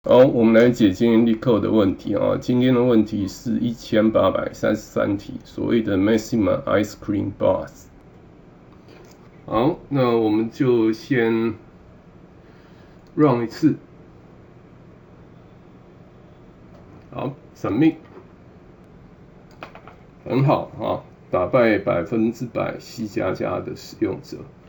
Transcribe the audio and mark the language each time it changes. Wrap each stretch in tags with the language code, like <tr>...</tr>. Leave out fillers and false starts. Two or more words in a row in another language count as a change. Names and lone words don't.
<zh>好，我們來解今天LeetCode的問題啊。今天的問題是1833題，所謂的 Maximum Ice Cream Bars。好，那我們就先 run 一次。好 ，Submit。很好啊，打敗100%C++的使用者。</zh>